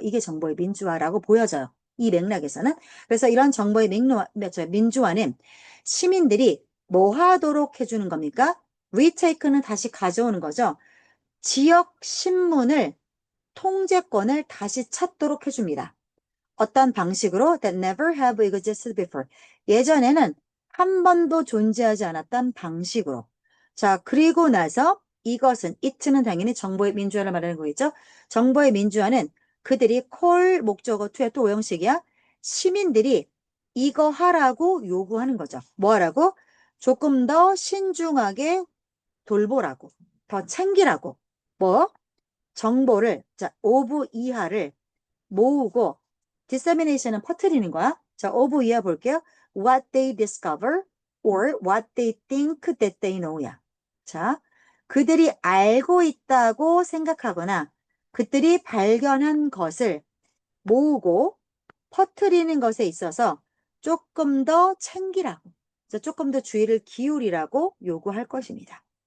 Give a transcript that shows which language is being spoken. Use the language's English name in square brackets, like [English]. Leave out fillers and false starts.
[Korean] 이게 정보의 민주화라고 보여져요. 이 맥락에서는. 그래서 이런 정보의 민주화는 시민들이 뭐 하도록 해주는 겁니까? 리테이크는 다시 가져오는 거죠. 지역 신문을 통제권을 다시 찾도록 해줍니다. 어떤 방식으로 [English] that never have existed before. [Korean] 예전에는 한 번도 존재하지 않았던 방식으로. 자, 그리고 나서 이것은 it는 당연히 정보의 민주화를 말하는 거겠죠. 정보의 민주화는 그들이 call 목적어 to의 또 오형식이야. 시민들이 이거 하라고 요구하는 거죠. 뭐 하라고? 조금 더 신중하게 돌보라고. 더 챙기라고. 뭐? 정보를, 자, 오브 이하를 모으고 dissemination은 퍼뜨리는 거야. 자, of 이하 볼게요. [English] What they discover or what they think that they know야. [Korean] 자, 그들이 알고 있다고 생각하거나 그들이 발견한 것을 모으고 퍼뜨리는 것에 있어서 조금 더 챙기라고, 조금 더 주의를 기울이라고 요구할 것입니다.